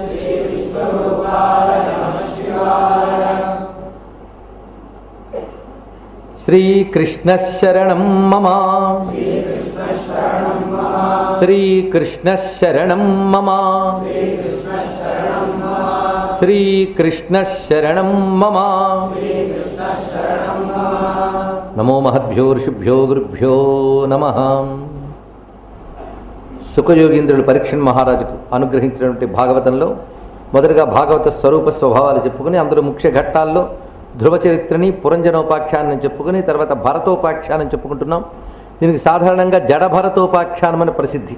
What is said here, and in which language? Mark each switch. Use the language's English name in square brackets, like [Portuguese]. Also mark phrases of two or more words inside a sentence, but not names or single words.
[Sanskrit] श्री कृष्ण शरणं मम श्री कृष्ण शरणं मम श्री कृष्ण शरणं मम नमो महद्भ्यो ऋषिभ्यो गुरुभ्यो नमः [Telugu] సుఖయోగీంద్రుడు పరీక్షణ్ మహారాజుకు అనుగ్రహించినటువంటి భాగవతంలో మొదటగా భాగవత స్వరూప స్వభావాలు చెప్పుకుని అందులో ముఖ్య ఘట్టాల్లో ధ్రువ చరిత్రని పురంజనోపాఖ్యానం చెప్పుకుని తర్వాత భరతోపాఖ్యానం చెప్పుకుంటున్నాం. దీనికి సాధారణంగా జడభరతోపాఖ్యానం అని ప్రసిద్ధి.